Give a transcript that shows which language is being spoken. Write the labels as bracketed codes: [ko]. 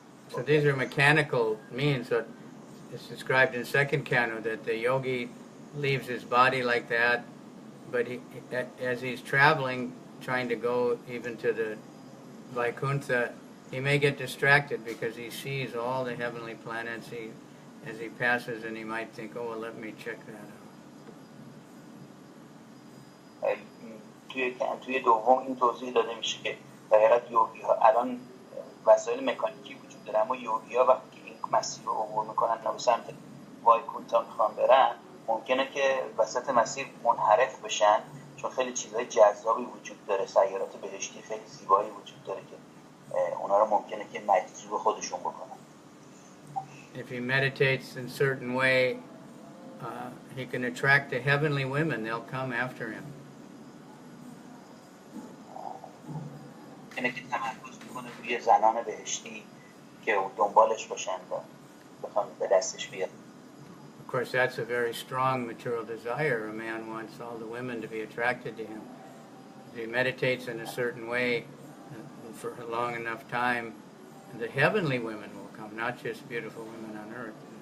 [en] So these are mechanical means. So it's described in second canto that the yogi leaves his body like that, but as he's traveling, trying to go even to the Vaikuntha, he may get distracted because he sees all the heavenly planets as he passes, and he might think, oh, well, let me check that out. [fa] توی دوم این توضیح داده میشه که در حقیقت یوگی ها الان وسایل مکانیکی وجود داره، اما یوگی ها وقتی که این مسیر رو عبور میکنن و به سمت وایکونتا میخوان برن، ممکنه که وسط مسیر منحرف بشن، چون خیلی چیزهای جذابی وجود داره، سیارات بهشتی خیلی زیبایی وجود داره که اونا رو ممکنه که مجذوب خودشون بکنن. [en] If he meditates in a certain way, he can attract the heavenly women. They'll come after him. [fa] اینه که تمرکز میکنه روی زنان بهشتی که دنبالش باشن و بخوان به دستش بیاد. [en] Of course, that's a very strong material desire. A man wants all the women to be attracted to him. If he meditates in a certain way for a long enough time, the heavenly women will come, not just beautiful women on earth.